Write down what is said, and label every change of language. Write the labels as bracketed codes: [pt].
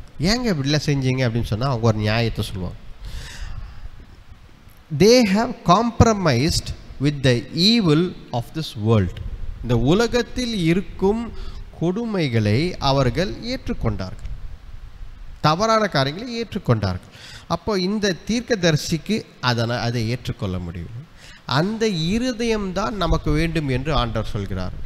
[ta] ஏங்க இப்படிலாம் செஞ்சீங்க அப்படின்னு சொன்னால் அவங்க ஒரு நியாயத்தை சொல்லுவாங்க. [en] They have compromised with the evil of this world. [ta] இந்த உலகத்தில் இருக்கும் கொடுமைகளை அவர்கள் ஏற்றுக்கொண்டார்கள், தவறான காரியங்களை ஏற்றுக்கொண்டார்கள். அப்போ இந்த தீர்க்கதரிசிக்கு அதை ஏற்றுக்கொள்ள முடியும். அந்த இருதயம்தான் நமக்கு வேண்டும் என்று ஆண்டவர் சொல்கிறார்.